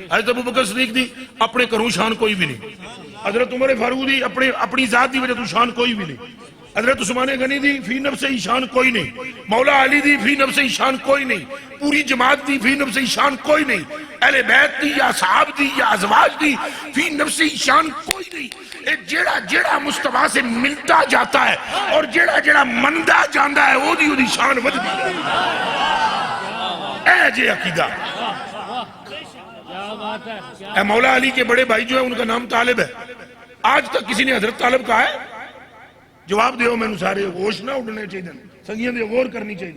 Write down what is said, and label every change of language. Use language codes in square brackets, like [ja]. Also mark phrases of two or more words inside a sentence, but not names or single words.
[pa] حضرت ابوبکر صدیق دی اپنے کروں شان کوئی بھی نہیں. حضرت عمر فاروق دی اپنی ذات دی وجہ تو شان کوئی بھی نہیں. حضرت عثمان غنی دی فی نفس ہی شان کوئی نہیں. مولا علی دی فی نفس ہی شان کوئی نہیں. پوری جماعت دی فی نفس ہی شان کوئی نہیں. اہل بیت دی یا صحاب دی یا ازواج دی فی نفس ہی شان کوئی نہیں. [ur] جیڑا جیڑا مصطفیٰ سے ملتا جاتا ہے [pa] اور جیڑا جیڑا مندا جاندہ ہے وہ دی شان ود دی. اے جے عقیدہ. [ur] اے مولا علی کے بڑے بھائی جو ہے ان کا نام طالب ہے. آج تک کسی نے حضرت طالب کہا ہے؟ [pa] جواب دیو میں نے سارے ہوش نہ اڑنے چاہیے، سنگیاں دے غور کرنی چاہیے.